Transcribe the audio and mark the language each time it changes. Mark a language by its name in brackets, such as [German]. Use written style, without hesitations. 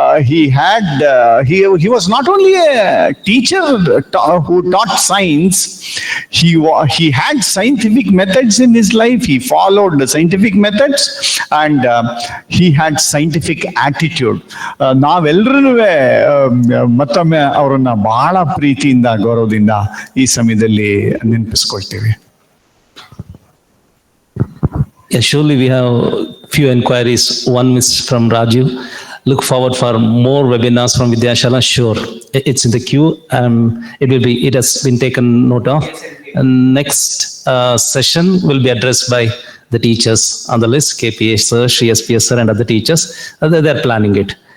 [English] He was not only a teacher who taught science, he had scientific methods in his life. He followed the scientific methods and he had scientific attitude. [Kannada] ನಾವೆಲ್ಲರೂ ಮತ್ತೊಮ್ಮೆ ಅವರನ್ನ ಬಹಳ ಪ್ರೀತಿಯಿಂದ ಗೌರವದಿಂದ ಈ ಸಮಯದಲ್ಲಿ ನೆನಪಿಸ್ಕೊಳ್ತೀವಿ. [English] Yeah, surely we have few inquiries. One is from Rajiv. Look forward for more webinars from Vidyashala. Sure, it's in the queue. It has been taken note of. And next session will be addressed by the teachers on the list, KPS sir, Shri SPS sir, and other teachers. They're planning it.